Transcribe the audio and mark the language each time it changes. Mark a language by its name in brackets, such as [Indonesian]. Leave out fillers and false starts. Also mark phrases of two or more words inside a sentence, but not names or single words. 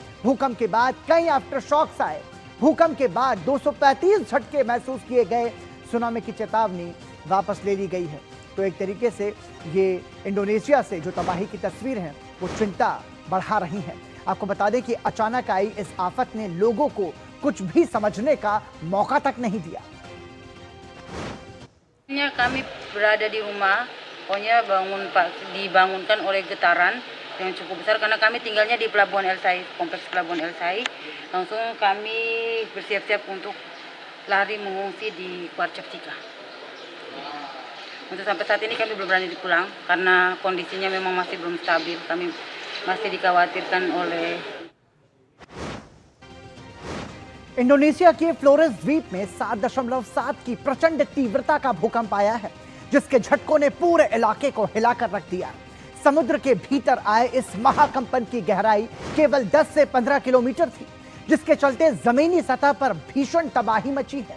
[Hindi] भूकंप के बाद कई [English] after shocks [Hindi] आए। भूकंप के बाद 235 झटके महसूस किए गए। सुनामी की चेतावनी वापस ले ली गई है। तो एक तरीके से ये इंडोनेशिया से जो तबाही की तस्वीर है वो चिंता बढ़ा रही है। आपको बता दें कि अचानक आई इस आफत ने लोगों को कुछ भी समझने का मौका तक नहीं दिया। [Indonesian] Kami berada di rumah, pokoknya dibangunkan oleh getaran yang cukup besar karena kami tinggalnya di Pelabuhan El Sai, kompleks Pelabuhan El Sai. Langsung kami bersiap-siap untuk lari mengungsi di Kuarcaptika. Untuk sampai saat ini kami belum berani pulang karena kondisinya memang masih belum stabil. Kami masih dikhawatirkan oleh [Hindi] इंडोनेशिया के फ्लोरेस द्वीप में 7.7 की प्रचंड तीव्रता का भूकंप आया है, जिसके झटकों ने पूरे इलाके को हिलाकर रख दिया। समुद्र के भीतर आए इस महाकंपन की गहराई केवल 10 से 15 किलोमीटर थी, जिसके चलते जमीनी सतह पर भीषण तबाही मची है।